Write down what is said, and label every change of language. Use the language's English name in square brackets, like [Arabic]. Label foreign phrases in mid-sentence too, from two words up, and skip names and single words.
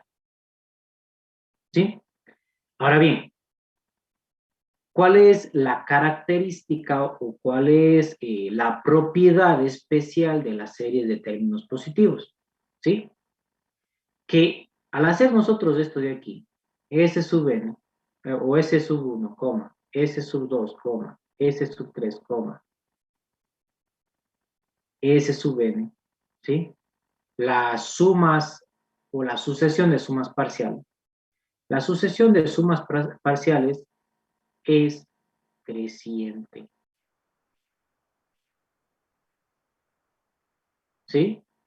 [Spanish] ¿Sí? Ahora bien, ¿cuál es la característica o cuál es la propiedad especial de las series de términos positivos? ¿Sí? Que al hacer nosotros esto de aquí, S sub n, o S sub 1, S sub 2, S sub 3, S sub n, ¿sí? Las sumas o la sucesión de sumas parciales. La sucesión de sumas parciales es creciente. ¿Sí?